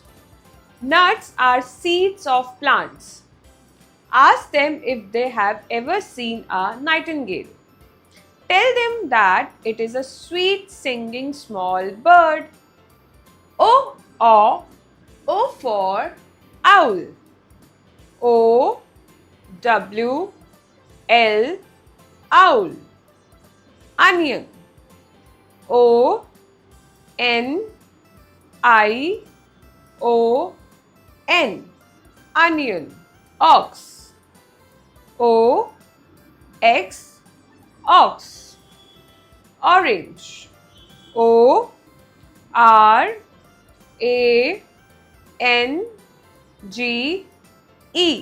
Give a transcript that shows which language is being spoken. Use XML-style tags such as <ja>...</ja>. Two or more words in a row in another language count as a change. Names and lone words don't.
<en>Nuts are seeds of plants. Ask them if they have ever seen a nightingale. Tell them that it is a sweet singing small bird. O for owl. O W L owl. Onion. O N I O N. Onion. Ox. O X. Ox. Orange. O R A N G E.</en>